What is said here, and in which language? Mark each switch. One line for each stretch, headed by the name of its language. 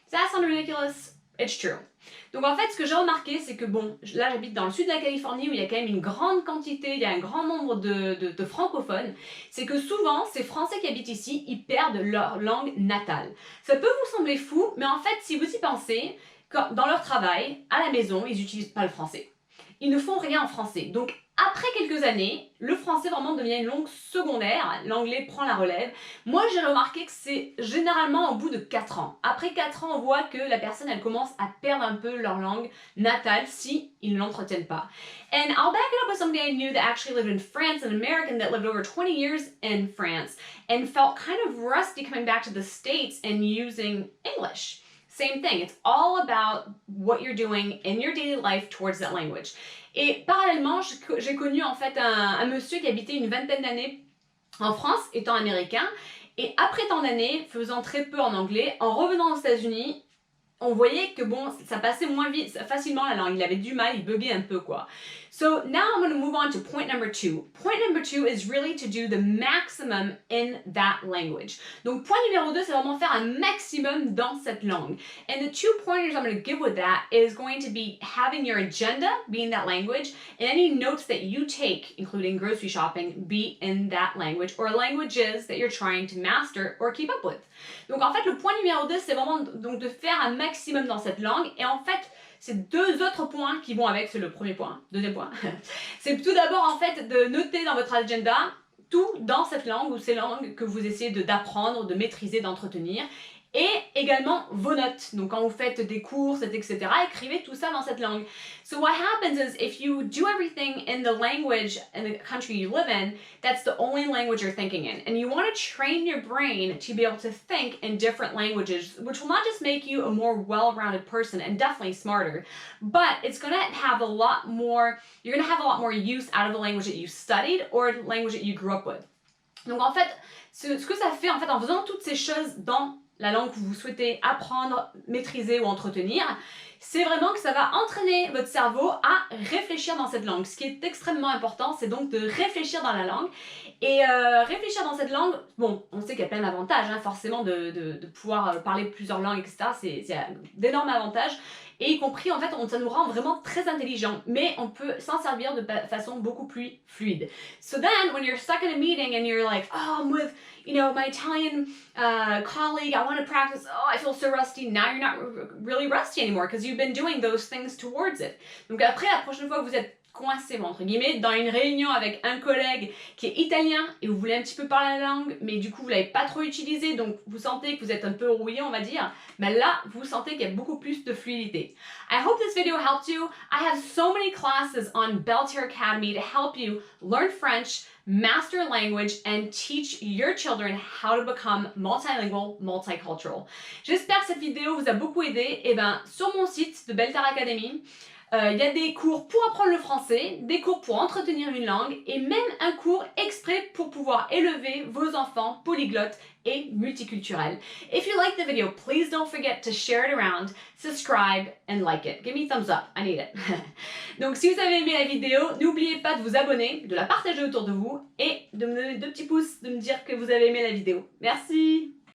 English: Does that sound ridiculous? It's true.
French: Donc en fait, ce que j'ai remarqué, c'est que bon, là j'habite dans le sud de la Californie où il y a quand même une grande quantité, il y a un grand nombre de francophones, c'est que souvent, ces Français qui habitent ici, ils perdent leur langue natale. Ça peut vous sembler fou, mais en fait, si vous y pensez, dans leur travail, à la maison, ils n'utilisent pas le français. Ils ne font rien en français. Donc après quelques années, le français vraiment devient une langue secondaire, l'anglais prend la relève. Moi, j'ai remarqué que c'est généralement au bout de 4 ans. Après 4 ans, on voit que la personne, elle commence à perdre un peu leur langue natale si ils ne l'entretiennent pas.
English: And I'll back it up with somebody I knew that actually lived in France, an American that lived over 20 years in France and felt kind of rusty coming back to the States and using English. Same thing, it's all about what you're doing in your daily life towards that language.
French: Et parallèlement, j'ai connu en fait un monsieur qui habitait une vingtaine d'années en France, étant américain, et après tant d'années, faisant très peu en anglais, en revenant aux États-Unis, on voyait que bon, ça passait moins vite, facilement la langue, il avait du mal, il buguait un peu quoi.
English: So now I'm going to move on to point number 2. Point number 2 is really to do the maximum in that language.
French: Donc point numéro 2, c'est vraiment faire un maximum dans cette langue.
English: And the 2 pointers I'm going to give with that is going to be having your agenda be in that language, and any notes that you take, including grocery shopping, be in that language or languages that you're trying to master or keep up with.
French: Donc en fait, le point numéro 2, c'est vraiment donc de faire un maximum dans cette langue. Et en fait, c'est 2 autres points qui vont avec, c'est le premier point, deuxième point. C'est tout d'abord en fait de noter dans votre agenda tout dans cette langue ou ces langues que vous essayez d'apprendre, de maîtriser, d'entretenir. Et également vos notes. Donc quand vous faites des courses, etc., écrivez tout ça dans cette langue.
English: So what happens is if you do everything in the language in the country you live in, that's the only language you're thinking in. And you want to train your brain to be able to think in different languages, which will not just make you a more well-rounded person and definitely smarter, but it's going to have a lot more, you're going to have a lot more use out of the language that you studied or the language that you grew up with.
French: Donc en fait, ce que ça fait en fait en faisant toutes ces choses dans la langue que vous souhaitez apprendre, maîtriser ou entretenir, c'est vraiment que ça va entraîner votre cerveau à réfléchir dans cette langue. Ce qui est extrêmement important, c'est donc de réfléchir dans la langue. Et réfléchir dans cette langue, bon, on sait qu'il y a plein d'avantages, hein, forcément de pouvoir parler plusieurs langues, etc. C'est d'énormes avantages. Et y compris, en fait, ça nous rend vraiment très intelligents. Mais on peut s'en servir de façon beaucoup plus fluide.
English: So then, when you're stuck in a meeting and you're like, oh, I'm with, you know, my Italian colleague, I want to practice, oh, I feel so rusty. Now you're not really rusty anymore because you've been doing those things towards it.
French: Donc après, la prochaine fois que vous êtes coincé, entre guillemets, dans une réunion avec un collègue qui est italien et vous voulez un petit peu parler la langue, mais du coup vous ne l'avez pas trop utilisé, donc vous sentez que vous êtes un peu rouillé, on va dire, mais là vous sentez qu'il y a beaucoup plus de fluidité.
English: I hope this video helped you. I have so many classes on Belter Academy to help you learn French, master a language, and teach your children how to become multilingual, multicultural.
French: J'espère que cette vidéo vous a beaucoup aidé. Et ben, sur mon site de Belter Academy, il y a des cours pour apprendre le français, des cours pour entretenir une langue et même un cours exprès pour pouvoir élever vos enfants polyglottes et multiculturels.
English: If you like the video, please don't forget to share it around, subscribe and like it. Give me a thumbs up, I need it.
French: Donc si vous avez aimé la vidéo, n'oubliez pas de vous abonner, de la partager autour de vous et de me donner 2 petits pouces, de me dire que vous avez aimé la vidéo. Merci!